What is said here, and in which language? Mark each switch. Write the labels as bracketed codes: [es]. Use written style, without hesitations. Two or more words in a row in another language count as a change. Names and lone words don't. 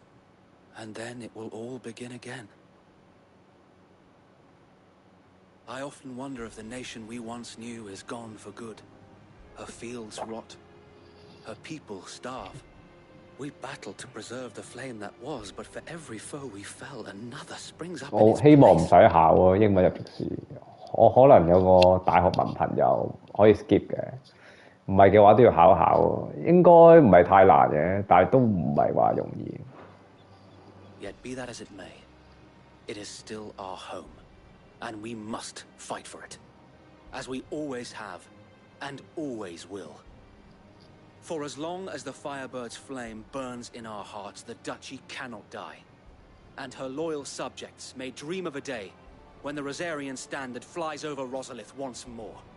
[en] And then it will all begin again. I often wonder if the nation we once knew is gone for good. Her fields rot. Her people starve. We battled to preserve the flame that was, but for every foe we fell, another springs up in [yue] 我 [en] its [yue] 希望唔 [en] place. [yue] 使考喎英文入籍試，我可能有個大學文憑又可以 skip 嘅，唔係嘅話都要考一考喎，應該唔係太難嘅，但係都唔係話容易。 [en] Yet be that as it may, it is still our home, and we must fight for it, as we always have, and always will. For as long as the Firebird's flame burns in our hearts, the Duchy cannot die, and her loyal subjects may dream of a day when the Rosarian standard flies over Rosalith once more.